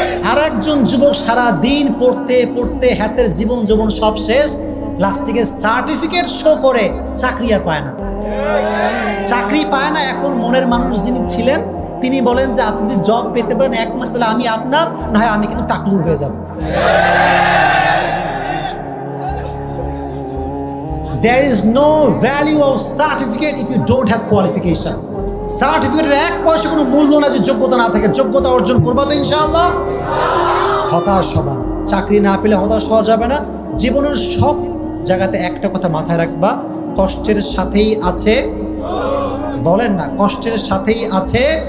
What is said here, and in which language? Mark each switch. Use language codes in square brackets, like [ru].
[bn] আর একজন যুবক সারা দিন পড়তে পড়তে হাতের জীবন যৌবন সব শেষ, লাস্টিকে সার্টিফিকেট শো করে চাকরি আর পায় না, চাকরি পায় না। এখন মনের মানুষ যিনি ছিলেন তিনি বলেন যে আপনি যদি জব পেতে পারেন 1 মাস, তাহলে আমি আপনার, না হয় আমি কিন্তু টাকলুর হয়ে যাব। [en] There is no value of certificate if you don't have qualification. [bn] সার্টিফিকেটের 1 পয়সা কোনো মূল্য না যদি যোগ্যতা না থাকে। যোগ্যতা অর্জন করবো তো ইনশাআল্লাহ। হতাশ হবা না, চাকরি না পেলে হতাশ হওয়া যাবে না। জীবনের সব জায়গাতে একটা কথা মাথায় রাখবা, কষ্টের সাথেই আছে, বলেন না কষ্টের সাথেই আছে।